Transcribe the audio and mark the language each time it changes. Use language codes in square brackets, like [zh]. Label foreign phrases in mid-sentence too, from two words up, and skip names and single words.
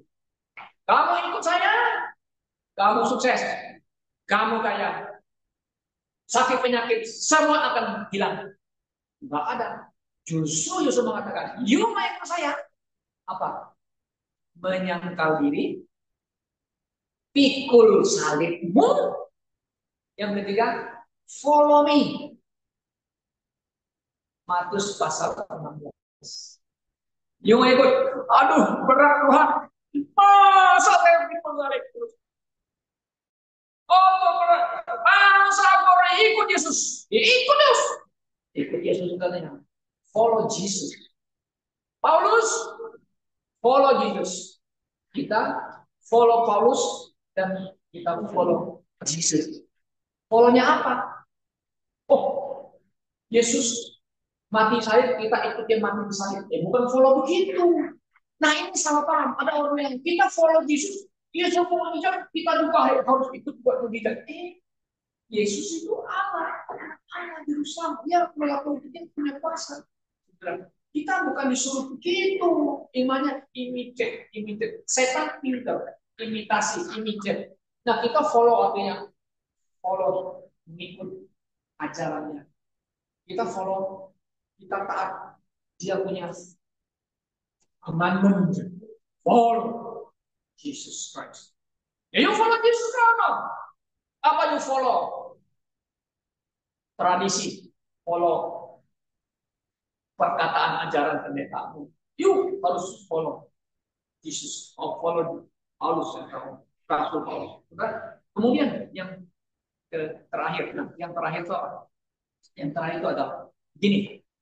[id] Kamu ikut saya, kamu sukses, kamu kaya, sakit penyakit semua akan hilang. Nggak ada. Justru Yesus mengatakan, you mau ikut saya, apa? Menyangkal diri, pikul salibmu. Yang ketiga, [en] follow me. [id] Matius pasal 16. You mau ikut? Aduh, berat Tuhan. Masa saya pikul salib terus? Oh, berat. Masa orang ikut Yesus? Ikut Yesus. Ikut Yesus katanya. [en] Follow Jesus. Paulus, follow Jesus. [id] Kita follow Paulus dan kita follow Jesus. Follow-nya apa? Oh, Yesus mati salib, kita ikut dia mati di salib. Bukan follow begitu. Nah, ini salah paham. Ada orang yang kita follow Yesus, dia semua mengejar, kita juga harus ikut buat mengejar. Yesus itu Allah berusaha, dia melakukan kita punya kuasa. Kita bukan disuruh begitu. Imannya imitate. Setan pinter, imitasi, imitate. Nah, kita follow artinya follow, mengikut ajarannya. Kita follow, kita taat. Dia punya commandment. [en] Follow Jesus Christ. Ya, you follow Jesus Christ. [id] Apa you follow? Tradisi. Follow perkataan ajaran pendetamu. You harus follow Jesus. Follow Paulus atau Rasul Paulus. Kemudian yang terakhir, yang terakhir itu adalah gini.